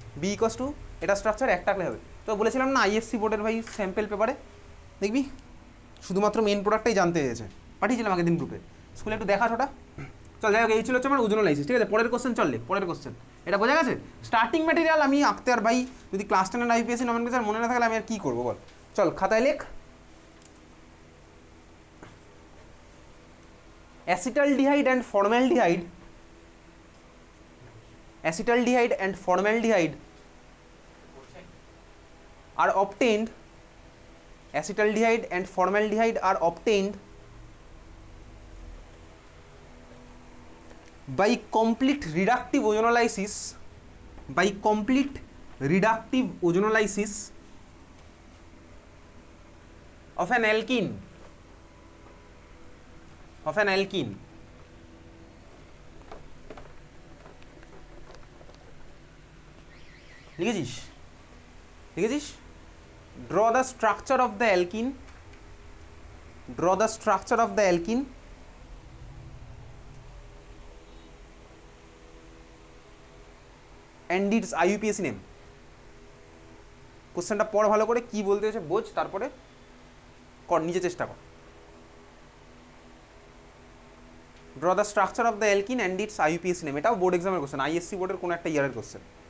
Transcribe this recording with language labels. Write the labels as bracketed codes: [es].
[bn] B equals to এটা structure, একটা আঁকলেই হবে। তো বলেছিলাম না IFC বোর্ডের ভাই স্যাম্পেল পেপারে দেখবি শুধুমাত্র মেন প্রোডাক্টটাই জানতে হয়েছে, পাঠিয়েছিলাম আগের দিন গ্রুপে, স্কুলে একটু দেখা ওটা। চল যাই হোক, এই ছিল হচ্ছে আমার ওজোনোলাইসিস, ঠিক আছে? পরের কোশ্চেন চললে, পরের কোশ্চেন এটা বোঝা গেছে। স্টার্টিং ম্যাটেরিয়াল আমি আঁকতে, আর ভাই যদি ক্লাস 10 IPSC নমিনেশন মনে না থাকলে আমি আর কী করবো বল। [en] চল খাতায় লেখ, acetaldehyde and formaldehyde, acetaldehyde and formaldehyde are obtained, acetaldehyde and formaldehyde are obtained by complete reductive ozonolysis, by complete reductive ozonolysis of an alkene, of an alkene, [bn] লিখেছিস? লিখেছিস? [en] Draw the structure of the alkene, draw the structure of the alkene and its IUPAC name. [bn] কোশ্চেনটা পড় ভালো করে, কি বলতে হয়েছে বোঝ, তারপরে কর, নিজে চেষ্টা কর। [en] Draw the structure of the alkene and its IUPAC name, [bn] এটাও বোর্ড এক্সামের কোশ্চেন, ISC বোর্ডের কোনো একটা ইয়ারের কোশ্চেন।